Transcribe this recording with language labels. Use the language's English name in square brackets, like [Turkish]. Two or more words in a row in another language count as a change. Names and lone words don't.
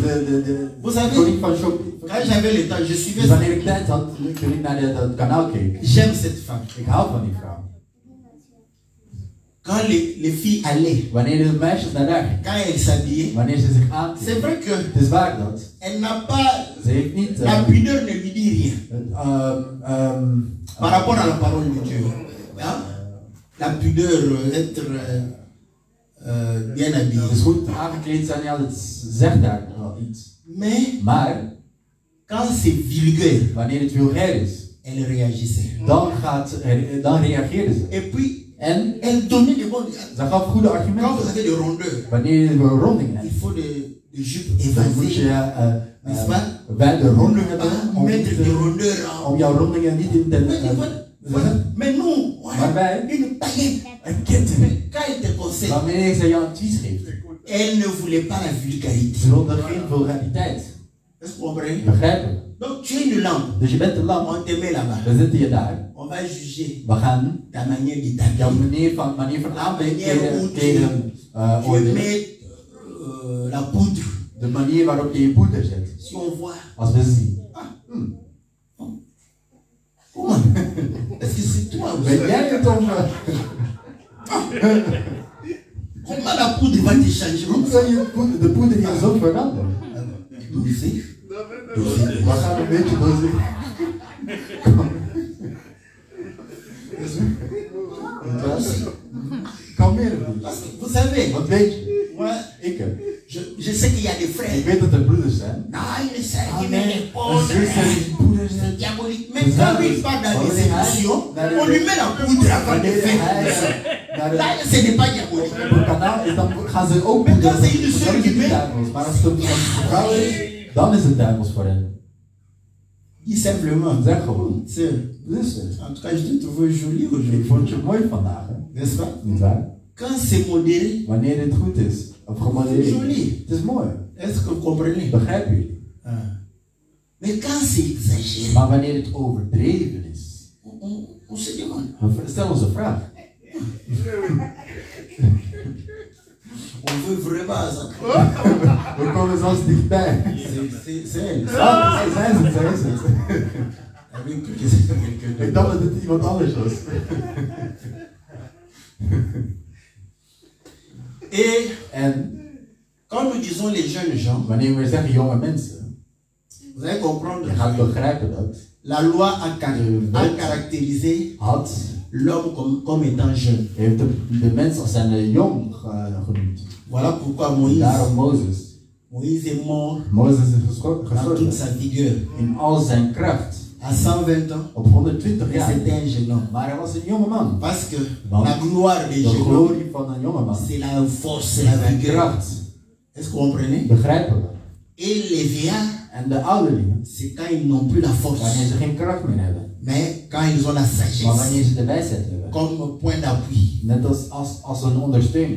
[French] Vous savez, quand j'avais le temps, je suivais ça. J'aime cette femme. Quand les filles allaient, quand elles s'habillaient, c'est vrai qu'elle n'a pas [Dutch] Ze heeft niet... [French] La pudeur ne lui dit rien. Par rapport à la parole de Dieu. Hein? La pudeur, être bien habillé. [Dutch] Dus goed aangekleed zijn, ja, dat zegt daar wel iets. Maar [French] quand c'est vulgaire, [Dutch] wanneer het vulgair is, [French] elle réagissait. [Dutch] Dan reageerde ze. [French] Et puis, [Dutch] En [French] elle donnait des bons. [Dutch] ze gaf goede [French] Quand vous [Dutch] argumenten. [French] avez des rondeurs, [Dutch] Wanneer je een ronding hebt, [French] il faut des jupes [Dutch] dan moet [French] évasées. [Dutch] je [French] N'est-ce pas? [Dutch] bij de ronding hebben [French] Mettre des rondeurs en. [Dutch] om jouw rondingen niet in te [French] Mais non, [Dutch] maar wij, [French] une paillette. [Dutch] een keten. [French] Quand elle te conseille, [Dutch] Wanneer ze jou advies geeft, [French] elle ne voulait pas la vulgarité. [Dutch] ze wilde geen vulgariteit. [French] Est-ce que vous comprenez? [Dutch] Begrijpen? [French] Donc tu es une lampe. [Dutch] Dus je bent de lamp. [French] On te met là-bas. [Dutch] We zitten je daar. [French] On va juger [Dutch] We gaan [French] ta manière de [Dutch] jouw [French] t'habiller. [Dutch] manier van [French] Tu [Dutch] aankleden oordelen. [French] mets la poudre. [Dutch] De manier waarop je je poeder zet. [French] Si on voit, [Dutch] Als we zien. [French] comment? Est-ce que c'est toi ou [Dutch] Ben jij het om... [French] comment la poudre va te changer? [Dutch] Hoe kan je de poeder hier zo veranderen? [French] Doser. [Dutch] We gaan een beetje doseren. Kalmeer het niet. [French] Parce que vous savez, [Dutch] Wat weet je? [French] moi, [Dutch] Ik heb. [French] je sais qu'il y a des [Dutch] Ik [French] frères. [Dutch] weet dat er broeders zijn. [French] Non, il est sérieux, mais les [Dutch] Een [French] pauvres. [Dutch] zuster die broeders [French] C'est [Dutch] zijn. [French] diabolique. Mais quand il part dans les émissions, on lui met la poudre avant de faire. Là, ce n'est pas diabolique. [Dutch] Op het kanaal is dan gaan ze ook Maar broeders. dat is de Dan is het niet surgery. duivels. Maar als het een vrouw is, dan is het duivels voor hen. [French] Dis simplement. [Dutch] Zeg gewoon. [French] Sœur, [Dutch] Zuster, [French] en tout cas, je te trouve jolie [Dutch] ik [French] aujourd'hui. [Dutch] vond je mooi vandaag, hè? [French] N'est-ce pas? [Dutch] Niet waar? [French] Quand c'est modéré, [Dutch] Wanneer het goed is, of [French] c'est [Dutch] gemodelleerd. [French] joli. [Dutch] Het is mooi. [French] Est-ce que vous comprenez? [Dutch] Begrijp je? Ah. [French] Mais quand c'est exagéré, [Dutch] Maar wanneer het overdreven is, [French] on se demande. [Dutch] dan stel ons een vraag. [French] On veut vraiment ça. [Dutch] We komen zelfs dichtbij. [French] C'est elle. [Dutch] Ah, zij is het. [French] Avec quelqu'un [Dutch] Ik dacht dat het iemand anders was. En [French] quand nous disons les jeunes gens, [Dutch] wanneer we zeggen jonge mensen, [French] vous allez comprendre [Dutch] je gaat [French] que [Dutch] begrijpen dat [French] la loi a caractérisé [Dutch] had, [French] l'homme comme étant jeune. [Dutch] heeft de mens als zijn jong genoemd. [French] Voilà pourquoi Moïse [Dutch] Daarom Mozes. [French] est mort [Dutch] Mozes is [French] dans toute [Dutch] gestorven [French] sa vigueur. [Dutch] in al zijn kracht. [French] À 120 ans, [Dutch] Op 120 [French] et [Dutch] jaar. [French] c'était un jeune homme. [Dutch] Maar hij was een jonge man. [French] Parce que [Dutch] Want [French] la gloire des [Dutch] de [French] jeunes hommes, [Dutch] glorie van een jonge man [French] c'est la force, c'est la [Dutch] zijn [French] vigueur. [Dutch] kracht. [French] Est-ce que vous comprenez? [Dutch] Begrijpen we. [French] Et les vieillards, [Dutch] En de ouderlingen, [French] c'est quand ils n'ont plus la force, [Dutch] wanneer ze geen kracht meer hebben. [French] mais quand ils ont la [Dutch] Maar [French] sagesse [Dutch] wanneer ze de wijsheid hebben. [French] comme point d'appui. [Dutch] Net als een ondersteuning.